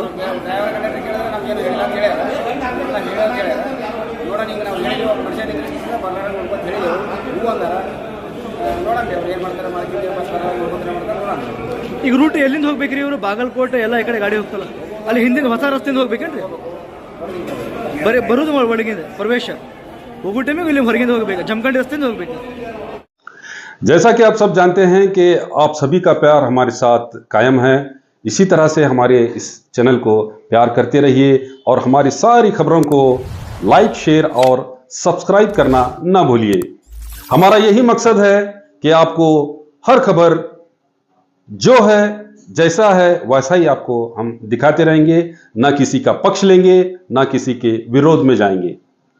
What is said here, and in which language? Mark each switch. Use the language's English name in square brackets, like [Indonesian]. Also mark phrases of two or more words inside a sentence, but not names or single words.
[Kannada] ಡ್ರೈವರ್ ಕಂಡಕ್ಟರ್ ಕೇಳಿದ್ರೆ ನಮ್ಗೇನು ಹೇಳಿಲ್ಲ ಅಂತ ಹೇಳ್ಯಾರ ನೋಡೋಣ ಈಗ ನಾವು ಹೇಳಿದ್ವಿ ಒಬ್ಬ ಮನುಷ್ಯ ನಿಂದ್ರಿಸಿದ ಬಲ್ಲಾರ ನೋಡ್ಕೊಂಡು ಹೇಳಿದೆವು ಹೂ ಅಂದಾರ ನೋಡೋಣ ಅವ್ರು ಏನು ಮಾಡ್ತಾರೆ ಮಾಡ್ತೀವಿ ಬಸ್ ಬರ ನೋಡ್ಕೊಂಡ್ರೆ ಮಾಡ್ತಾರೆ ನೋಡೋಣ ಈಗ ರೂಟ್ ಎಲ್ಲಿಂದ ಹೋಗ್ಬೇಕ್ರಿ ಇವರು ಬಾಗಲಕೋಟೆ ಎಲ್ಲ ಈ ಕಡೆ ಗಾಡಿ ಹೋಗ್ತಲ್ಲ ಅಲ್ಲಿ ಹಿಂದಿನ ಹೊಸ ರಸ್ತೆಯಿಂದ ಹೋಗ್ಬೇಕೇನ್ರಿ ಬರೀ ಬರೋದು ಒಳಗಿಂದ ಪ್ರವೇಶ ಹೋಗೋ ಟೈಮಿಗೆ ಇಲ್ಲಿ ಹೊರಗಿಂದ ಹೋಗ್ಬೇಕು ಜಮಖಂಡಿ ರಸ್ತೆಯಿಂದ ಹೋಗ್ಬೇಕು [Hindi] जैसा कि आप सब जानते हैं कि आप सभी का प्यार हमारे साथ कायम है। इसी तरह से हमारे इस चैनल को प्यार करते रहिए और हमारी सारी खबरों को लाइक, शेयर और सब्सक्राइब करना ना भूलिए। हमारा यही मकसद है कि आपको हर खबर जो है जैसा है वैसा ही आपको हम दिखाते रहेंगे, ना किसी का पक्ष लेंगे, ना किसी के विरोध में जाएंगे।